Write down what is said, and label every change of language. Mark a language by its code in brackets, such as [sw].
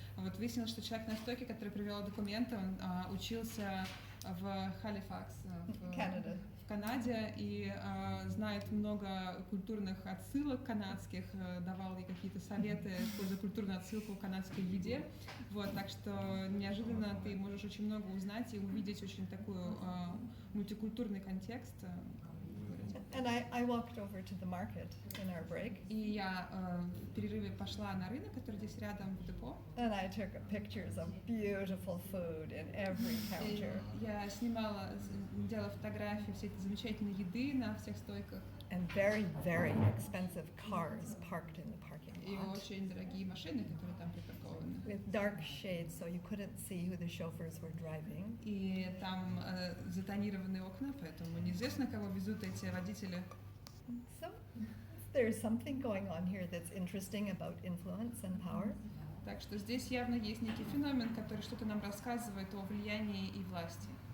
[ru] Вот выяснилось, что человек на стойке, который привел документы, он учился в Халифакс, в Канаде, и знает много культурных отсылок канадских, давал ей какие-то советы, используя культурную отсылку в канадской еде. Вот, так что неожиданно ты можешь очень много узнать и увидеть очень такой мультикультурный контекст. [en] And I walked over to the market in our break. [ru] И я в перерыве пошла на рынок, который здесь рядом в депо. [en] And I took pictures of beautiful food in every [ru] И [en] counter. [ru] я делала фотографии всей этой замечательной еды на всех стойках. [en] And very, very expensive cars parked in the parking [ru] И [en] lot. [ru] очень дорогие машины, которые там припаркованы. [en] With dark shades, so you couldn't see who the chauffeurs were driving. [ru] И там затонированные окна, поэтому неизвестно, кого везут эти водители. [en] So there's something going on here that's interesting about influence and power. [ru] Так что здесь явно есть некий феномен, который что-то нам рассказывает о влиянии и власти.